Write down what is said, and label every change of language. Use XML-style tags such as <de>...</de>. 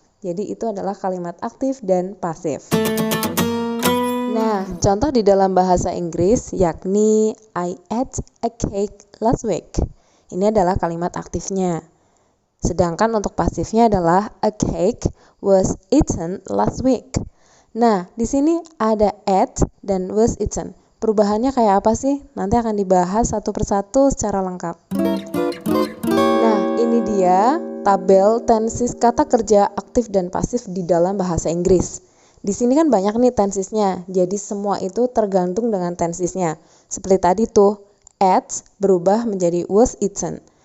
<id>Jadi, itu adalah kalimat aktif dan pasif. Nah, contoh di dalam bahasa Inggris yakni</id> <en>I ate a cake last week.</en> <id>Ini adalah kalimat aktifnya. Sedangkan untuk pasifnya adalah</id> <en>a cake was eaten last week.</en> <id>Nah, di sini ada ate dan was eaten. Perubahannya kayak apa sih? Nanti akan dibahas satu persatu secara lengkap. Nah, ini dia tabel tenses kata kerja aktif dan pasif di dalam bahasa Inggris. Di sini kan banyak nih tensesnya, jadi semua itu tergantung dengan tensesnya. Seperti tadi tuh, ate berubah menjadi was eaten.</id>